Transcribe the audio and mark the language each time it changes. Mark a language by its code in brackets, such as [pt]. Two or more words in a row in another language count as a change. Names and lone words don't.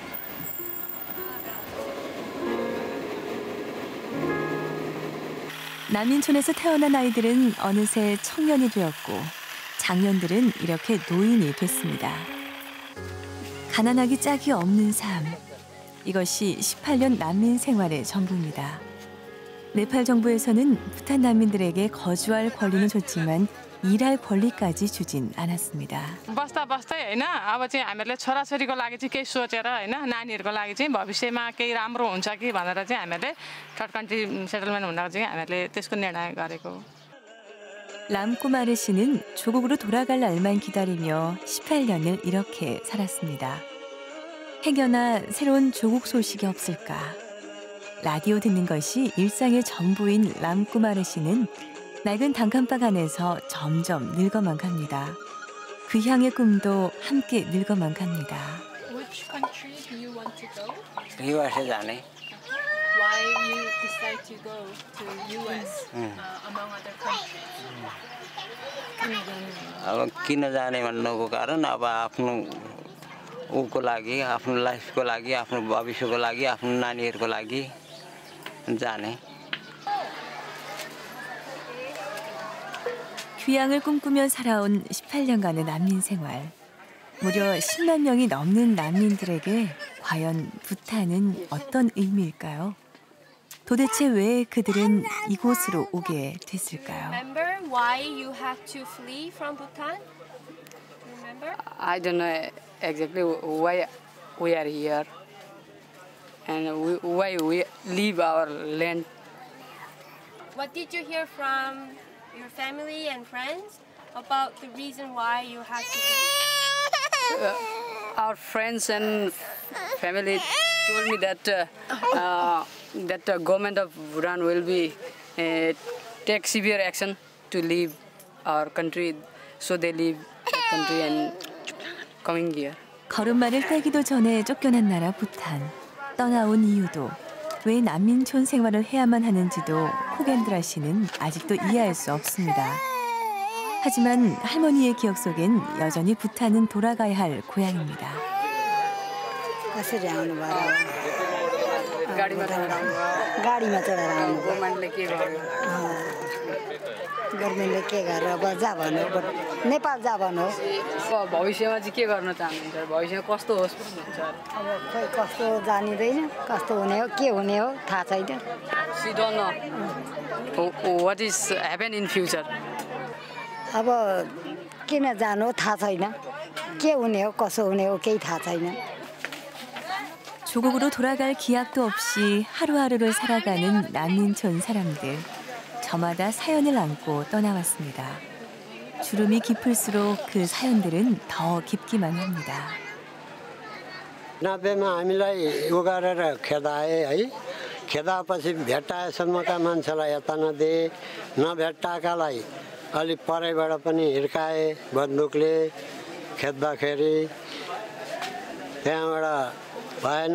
[ko] 난민촌에서 태어난 아이들은 어느새 청년이 되었고 장년들은 이렇게 노인이 됐습니다. 가난하기 짝이 없는 삶. 이것이 18년 난민 생활의 전부입니다. 네팔 정부에서는 부탄 난민들에게 거주할 권리는 줬지만 일할 권리까지 주진 않았습니다. [ne] बस्दा बस्दै हैन अब चाहिँ हामीहरूले छोराछोरीको लागि चाहिँ केही सोचेर हैन नानीहरूको लागि चाहिँ भविष्यमा केही राम्रो हुन्छ कि भनेर चाहिँ हामीहरूले [en] third country settlement [ne] हुँदा चाहिँ हामीहरूले त्यसको निर्णय गरेको. [ko] 람꾸마르 씨는 조국으로 돌아갈 날만 기다리며 18년을 이렇게 살았습니다. 행여나 새로운 조국 소식이 없을까. 라디오 듣는 것이 일상의 전부인 람꾸마르 씨는 낡은 단칸방 안에서 점점 늙어만 갑니다. 그 향의 꿈도 함께 늙어만 갑니다. [en] Which country do you want to go? [ne] USA जाने. [en] Why you decide to go to US among other countries? [ne] अब किन जाने भन्नुको कारण अब आफ्नो उको लागि आफ्नो लाइफको लागि आफ्नो भविष्यको लागि आफ्नो नानीहरूको लागि जाने. [ko] 귀향을 꿈꾸며 살아온 18년간의 난민 생활. 무려 10만 명이 넘는 난민들에게 과연 부탄은 어떤 의미일까요? 도대체 왜 그들은 이곳으로 오게 됐을까요? [en] Remember why you had to flee from Bhutan? Remember? I don't know exactly why we are here and why we leave our land. What did you hear from your family and friends about the reason why you had to leave? Our friends and family told me that that the government of Bhutan will be take severe action to leave our country, so they leave the country and coming here. [ko] 걸음마를 떼기도 전에 쫓겨난 나라 부탄. 떠나온 이유도 왜 난민촌 생활을 해야만 하는지도 호겐드라 씨는 아직도 이해할 수 없습니다. 하지만 할머니의 기억 속엔 여전히 부탄은 돌아가야 할 고향입니다. [ne] गाडीमा चढेर आउनु गभर्नमेन्टले के गर्यो गभर्नमेन्टले के गरेर अब जा भन्यो नेपाल जा भन्यो भविष्यमा चाहिँ के गर्न चाहनुहुन्छ भविष्यमा कस्तो होस् भन्नुहुन्छ अब खोइ कस्तो जानिदैन कस्तो हुने हो के हुने हो थाहा छैन [en] She don't know what is happen in future [ne] अब किन जानु थाहा छैन के हुने हो कसो हुने हो केही थाहा छैन. [ko] 조국으로 돌아갈 기약도 없이 하루하루를 살아가는 난민촌 사람들. 저마다 사연을 안고 떠나왔습니다. 주름이 깊을수록 그 사연들은 더 깊기만 합니다. [ne] 90मा हामीलाई उ गरेर खेदाए है. खेदापछि भेट्टाएसम्मका मान्छेलाई यता नदिए, नभेट्टाकालाई अलि परैबाट पनि हिर्काए बन्दुकले खेद्दाखेरि त्यहाँबाट भएन.